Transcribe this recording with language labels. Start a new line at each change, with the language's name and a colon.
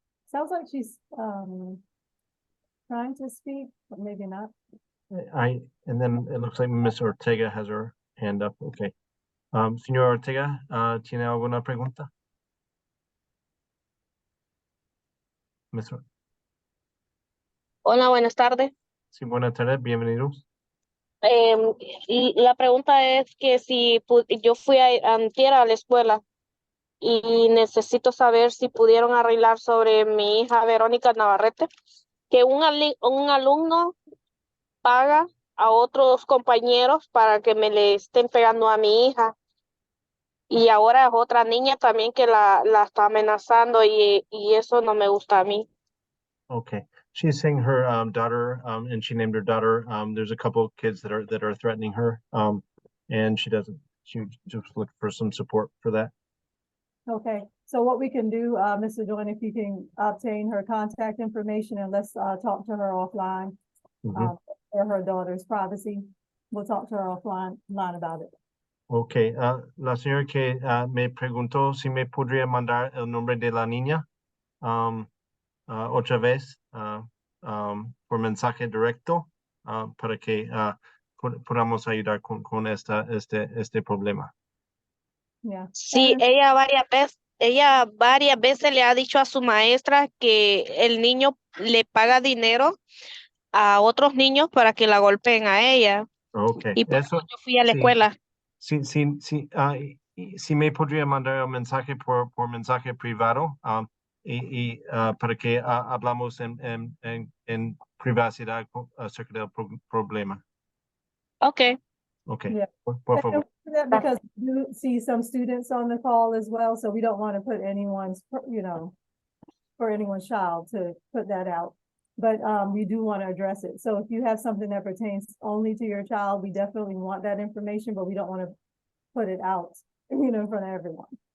English: Sounds like she's trying to speak, but maybe not. And then it looks like Ms. Ortega has her hand up. Okay.
Spanish: Señor Ortega, ¿tiene alguna pregunta?
English: Ms.
Spanish: Hola, buenas tardes. Sí, buenas tardes, bienvenidos. Y la pregunta es que si yo fui antier a la escuela y necesito saber si pudieron arreglar sobre mi hija Verónica Navarrete, que un alumno paga a otros compañeros para que me le estén pegando a mi hija. Y ahora es otra niña también que la está amenazando y eso no me gusta a mí.
English: Okay. She's saying her daughter, and she named her daughter. There's a couple of kids that are threatening her. And she just look for some support for that. Okay, so what we can do, Mr. Doan, if you can obtain her contact information and let's talk to her offline. Mhm. For her daughter's privacy. We'll talk to her offline about it. Okay.
Spanish: La señora que me preguntó si me podría mandar el nombre de la niña otra vez por mensaje directo para que podamos ayudar con este problema.
English: Yeah.
Spanish: Sí, ella varias veces le ha dicho a su maestra que el niño le paga dinero a otros niños para que la golpeen a ella.
English: Okay.
Spanish: Y por eso yo fui a la sí. escuela. Sí, si me podría mandar un mensaje por mensaje privado para que hablamos en privacidad acerca del problema.
English: Okay. Okay. Yeah.
Spanish: Por favor.
English: Because we do see some students on the call as well, so we don't want to put anyone's, for anyone's child to put that out. But we do want to address it. So if you have something that pertains only to your child, we definitely want that information, but we don't want to put it out, in front of everyone.